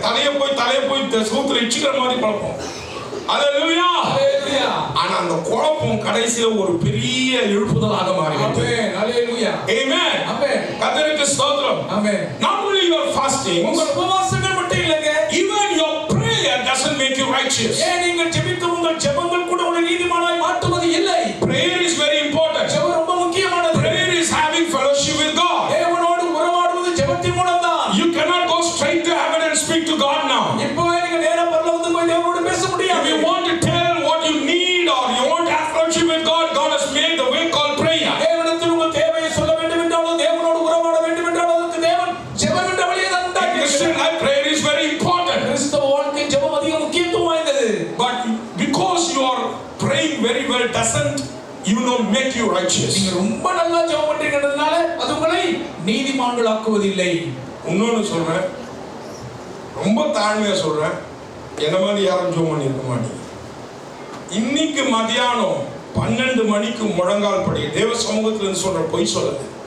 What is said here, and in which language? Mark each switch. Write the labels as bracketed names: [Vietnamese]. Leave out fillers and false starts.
[Tamil] தலையை போய் சூத்திர இச்சிக்கிற மாதிரி குழப்பம். ஹalleluya. ஆனா அந்த குழப்பம் கடைசியில ஒரு பெரிய எழுப்புதலாக மாறியது. ஹalleluya. ஆமென். ஆமென். கர்த்தருக்கு ஸ்தோத்திரம். ஆமென். [English] Not only your fasting, [Tamil] உங்கள் உபவாசங்கள் மட்டும் இல்லங்க, [English] even your prayer doesn't make you righteous. [Tamil] ஏன் நீங்கள் ஜெபிக்கும் உங்கள் ஜெபங்கள் கூட உங்களை நீதிமானாய் மாற்றுவது இல்லை. [English] Prayer is very important. [Tamil] ஜெபம் ரொம்ப முக்கியமானது. [English] Prayer is having fellowship with God. [Tamil] தேவனோடு உறவாடுவது ஜெபத்தின் மூலம் தான். [English] You cannot go straight to heaven and speak to God now. [Tamil] இப்போ நீங்க நேரா பரலோகத்துக்கு போய் தேவனோடு பேச முடியாது. [English] If you want to tell what you need or you want to have fellowship with God, God has made the way called prayer. [Tamil] தேவனிடத்தில் உங்கள் தேவையை சொல்ல வேண்டும் என்றாலும், தேவனோடு உறவாட வேண்டும் என்றாலும் அதற்கு தேவன் ஜெபம் என்ற வழியை தான் உண்டாக்கி இருக்கிறார். [English] Christian life prayer is very important. [Tamil] கிறிஸ்தவ வாழ்க்கை ஜெபம் அதிக முக்கியத்துவம் வாய்ந்தது. [English] But because you are praying very well doesn't make you righteous. [Tamil] நீங்க ரொம்ப நல்லா ஜெபம் பண்றீங்கன்றதுனால அது உங்களை நீதிமான்களாக்குவதில்லை. இன்னொன்னு சொல்றேன், ரொம்ப தாழ்மையா சொல்றேன், என்ன மாதிரி யாரும் ஜெபம் பண்ணிருக்க மாட்டீங்க. இன்னைக்கு மதியானம் 12 மணிக்கு முழங்கால் படி தேவ சமூகத்துல இருந்து சொல்ற பொய் சொல்லது.